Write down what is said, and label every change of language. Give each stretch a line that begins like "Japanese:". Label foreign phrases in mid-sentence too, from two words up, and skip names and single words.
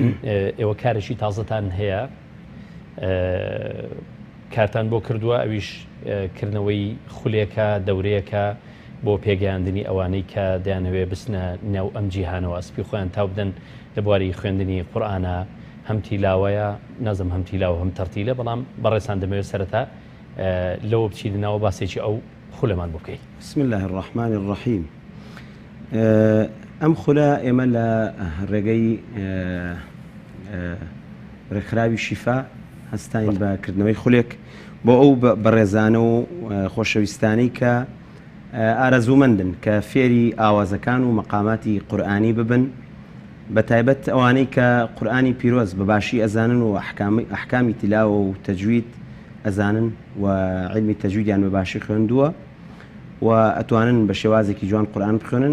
Central Kurdish: ئێوە کارێکی تازەتان هەیە، کارتان بۆ کردووە، ئەویش کردنەوەی خولێکە دەورەیەکە بۆ پێگەیاندنی ئەوانەی کە دەیانەوێ بچنە نێو ئەم جیهانەوە ئەسپی خۆیان تاو بدەن لە بواری خوێندنی قورئانە. هەم تیلاوەیە، نەزم هەم تیلاوە هەم تەرتیلە، بەڵام بەڕێزان دەمەوێت سەرەتا لەوە بچینەوە باسێکی ئەو خولەمان بۆ بکەیت.
Arabic: بسم الله الرحمن الرحیم.
Central Kurdish: ئەم خولە ئێمە لە ڕێگەی ڕێکخراوی شیفا هەستاین بەکردنەوەی خولێک بۆ ئەو بەڕێزانە و خۆشەویستانەی کە ئارەزوومەندن کە فێری ئاوازەکان و مەقاماتی قورئانی ببن، بە تایبەت ئەوانەی کە قورئانی پیرۆز بەباشی ئەزانن و ئەحکامی تیلاوە و تەجوید ئەزانن و علمی تەجویدیان بەباشی خوێندووە و ئەتوانن بە شێوازێکی جوان قورئان بخوێنن.